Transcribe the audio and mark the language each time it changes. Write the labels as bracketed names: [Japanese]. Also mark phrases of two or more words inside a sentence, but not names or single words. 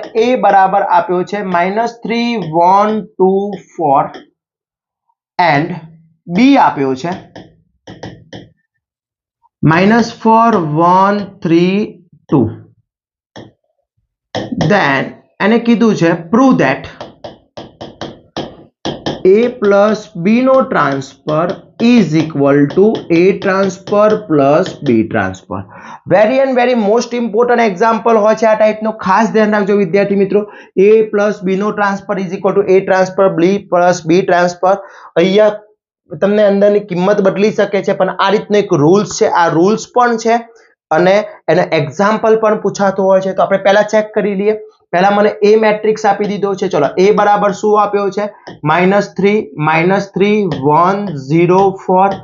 [Gujarati] A બરાબર આપ્યો છે -3 1 2 4 એન્ડ B આપ્યો છે -4 1 3 2. [English] then [Gujarati] એને કીધું છે [English] prove that A plus B નો transfer is equal to A transfer plus B transfer. very and very most important example [Gujarati] હોય છે આ ટાઈપનો. ખાસ ધ્યાન રાખજો વિદ્યાર્થી મિત્રો. [English] A plus B નો transfer is equal to A transfer B plus B transfer. [Gujarati] અહીંયા તમને અંદરની કિંમત બદલી શકે છે પણ આ રીતનો એક રૂલ્સ છે. આ રૂલ્સ પણ છે અને એનો એક્ઝામ્પલ પણ પૂછાતો હોય છે. તો આપણે પહેલા ચેક કરી લઈએ. પહેલા મને A મેટ્રિક્સ આપી દીધો છે. ચલો A બરાબર શું આપ્યો છે? -3 1 0 4.